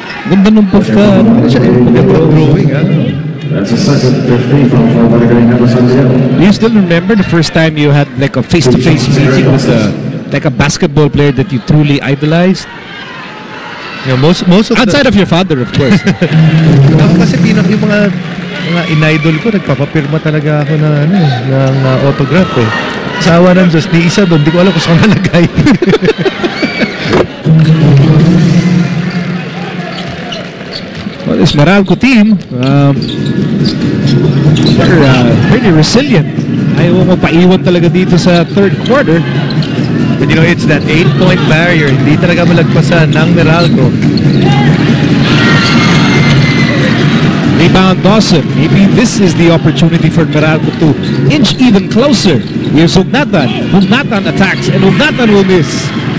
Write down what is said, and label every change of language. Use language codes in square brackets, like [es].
[tl] Ganda nung pagka. Maganda drawing, ha? [en] That's a second 15 foul by the Ginebra Santiago. Do you still remember the first time you had like a face-to-face meeting with like a basketball player that you truly idolized? You know, most of Outside of your father, of course. [tl] Ako kasi yung mga in-idol ko, nagpapapirma talaga ako ng autograph eh. Sa awa ng Diyos, ni isa doon, di ko alam kung saan nalagay. [en] Well, this Meralco team, they're pretty resilient. [tl] Ayaw mo paiwan talaga dito sa third quarter. [en] But you know, it's that 8-point barrier. [tl] Hindi talaga malagpasan ng Meralco. [en] Rebound Dawson. Maybe this is the opportunity for Meralco to inch even closer. Here's Hugnatan. Hugnatan attacks and Hugnatan will miss.